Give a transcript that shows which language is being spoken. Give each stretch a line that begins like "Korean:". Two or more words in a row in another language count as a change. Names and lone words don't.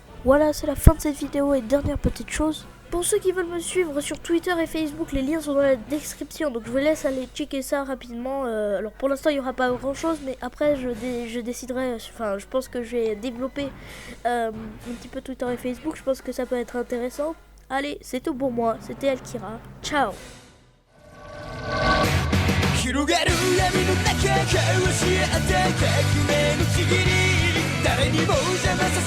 French: Voilà, c'est la fin de cette vidéo et dernière petite chose. Pour ceux qui veulent me suivre sur Twitter et Facebook, les liens sont dans la description, donc je vous laisse aller checker ça rapidement. Alors pour l'instant il n'y aura pas grand chose, mais après je déciderai, enfin je pense que je vais développer un petit peu Twitter et Facebook, je pense que ça peut être intéressant. Allez, c'est tout pour moi, c'était Alkira, ciao.
Japanese: 広がる闇の中交わし合った革命のちぎり誰にも邪魔